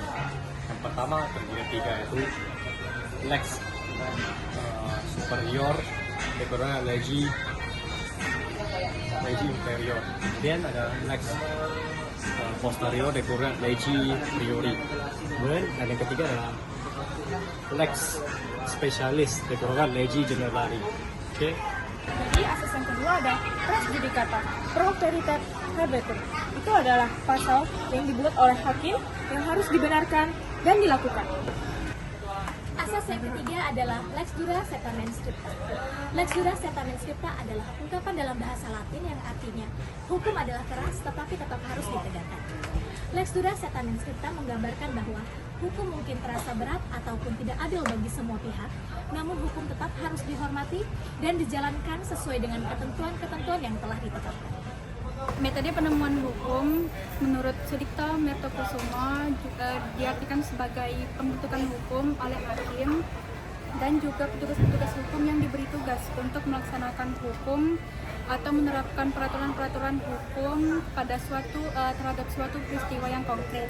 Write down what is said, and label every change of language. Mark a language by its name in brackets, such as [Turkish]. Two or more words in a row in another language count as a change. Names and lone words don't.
[Indonesian] Yang pertama terdiri 3 yaitu [Latin] lex superior, [Indonesian] kemudian [Latin] legi inferior, [Indonesian] kemudian ada [Latin] lex posterior, [Indonesian] kemudian [Latin] legi priori, [Indonesian] kemudian yang ketiga adalah [Latin] lex specialis, [Indonesian] kemudian [Latin] legi generali. [Indonesian] Oke. Jadi asas yang kedua ada [Latin] res judicata, pro veritate habetur. [Indonesian] Itu adalah pasal yang dibuat oleh hakim yang harus dibenarkan dan dilakukan. Asas yang ketiga adalah [Latin] lex dura seta mens scripta. Lex dura seta mens scripta [Indonesian] adalah ungkapan dalam bahasa Latin yang artinya hukum adalah keras tetapi tetap harus ditegakkan. [Latin] Lex dura seta mens scripta [Indonesian] menggambarkan bahwa hukum mungkin terasa berat ataupun tidak adil bagi semua pihak, namun hukum tetap harus dihormati dan dijalankan sesuai dengan ketentuan-ketentuan yang telah ditetapkan. Metode penemuan hukum menurut Sudipto Mertokusumo juga diartikan sebagai pembentukan hukum oleh hakim dan juga petugas-petugas hukum yang diberi tugas untuk melaksanakan hukum atau menerapkan peraturan-peraturan hukum pada terhadap suatu peristiwa yang konkret.